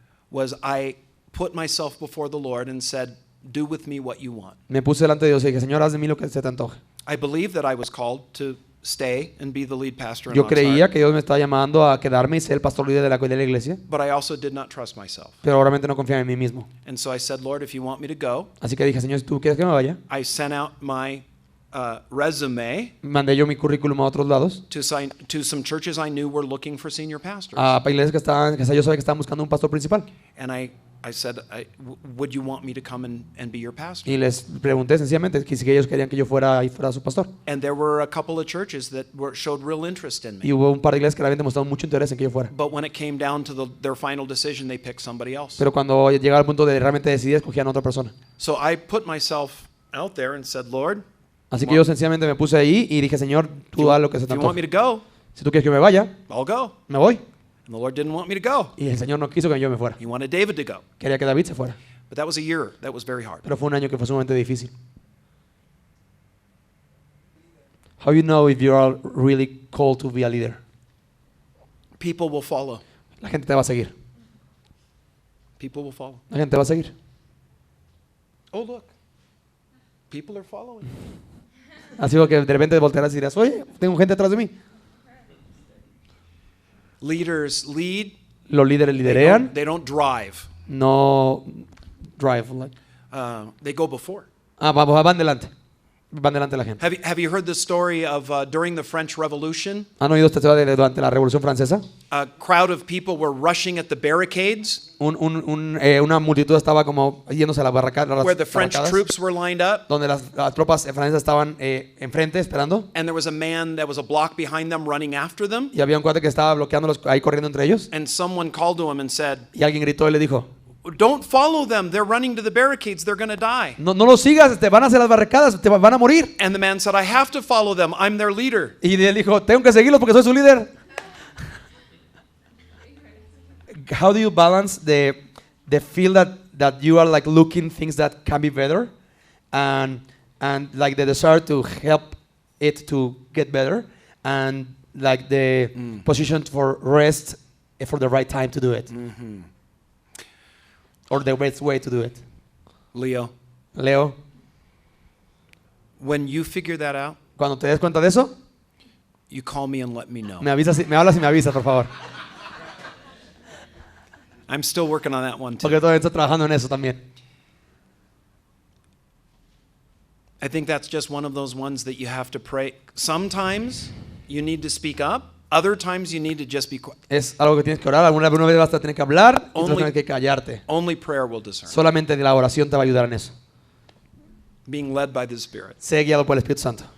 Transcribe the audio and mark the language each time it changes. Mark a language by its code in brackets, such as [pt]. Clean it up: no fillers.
[en] was I put myself before the Lord and said, do with me what you want. [es] me puse delante de Dios y dije, Señor, haz de mí lo que se te antoje. [en] I believe that I was called to stay and be the lead pastor in [es] Yo creía [en] Oxnard, [es] que Dios me estaba llamando a quedarme y ser el pastor líder de la iglesia, [en] but I also did not trust myself. [es] pero obviamente no confiaba en mí mismo. [en] And so I said, Lord, if you want me to go, [es] Así que dije, Señor, si tú quieres que me vaya, [en] I sent out my resume [es] mandé yo mi currículum a otros lados, [en] to some churches I knew were looking for senior pastors. [es] a iglesias que yo sabía que estaban buscando un pastor principal. [en] And I said, would you want me to come and be your pastor? [es] Y les pregunté sencillamente que si ellos querían que yo fuera su pastor. [en] And there were a couple of churches that showed real interest in me. [es] Y hubo un par de iglesias que realmente mostraron mucho interés en que yo fuera. [en] But when it came down to their final decision, they picked somebody else. [es] Pero cuando llegaba al punto de realmente decidir, escogían a otra persona. [en] So I put myself out there and said, Lord, [es] Así que yo sencillamente me puse ahí y dije, Señor, tú haz lo que se [en] if [es] te [en] you want me [es] antoje. [en] to go, [es] Si tú quieres que me vaya, [en] I'll go. [es] me voy. [en] And the Lord didn't want me to go. [es] Y el Señor no quiso que yo me fuera. [en] He wanted David to go. [es] Quería que David se fuera. [en] But that was a year that was very hard. [es] Pero fue un año que fue sumamente difícil. [en] How you know if you are really called to be a leader? People will follow. [es] La gente te va a seguir. [en] People will follow. [es] La gente te va a seguir. [en] Oh, look. People are following. [es] Así que de repente voltearás y dirás, oye, tengo gente atrás de mí. [en] Leaders lead. [es] Los líderes liderean, [en] They don't drive. [es] no drive. [en] They go before. [es] Van delante. Van delante de la gente. [en] Have you heard the story of during the French Revolution? [es] ¿Han oído esta historia durante la Revolución Francesa? [en] A crowd of people were rushing at the barricades [es] Una multitud estaba como yéndose a las barracadas, [en] where the French troops were lined up. [es] donde las tropas francesas estaban enfrente esperando, [en] And there was a man that was a block behind them running after them. [es] y había un cuate que estaba bloqueándolos ahí corriendo entre ellos, [en] And someone called to him and said, [es] y alguien gritó y le dijo, [en] don't follow them. They're running to the barricades. They're going to die. [es] no los sigas, te van hacia las barricadas, te van a morir. [en] And the man said, I have to follow them. I'm their leader. [es] Y él dijo, tengo que seguirlos porque soy su líder. [en] How do you balance the feel that you are like looking things that can be better and like the desire to help it to get better and like the position for rest for the right time to do it? Or the best way to do it? Leo, when you figure that out, [es] cuando te des cuenta de eso, [en] you call me and let me know. [es] me hablas y me avisas, por favor. [en] I'm still working on that one too. [es] Porque todavía estoy trabajando en eso también. [en] I think that's just one of those ones that you have to pray. Sometimes you need to speak up. Other times you need to just be quiet. [es] Es algo que tienes que orar. Alguna vez vas a tener que hablar y otras tienes que callarte. [en] Only prayer will discern. [es] Solamente la oración te va a ayudar en eso. [en] Being led by the Spirit. [es] Sé guiado por el Espíritu Santo.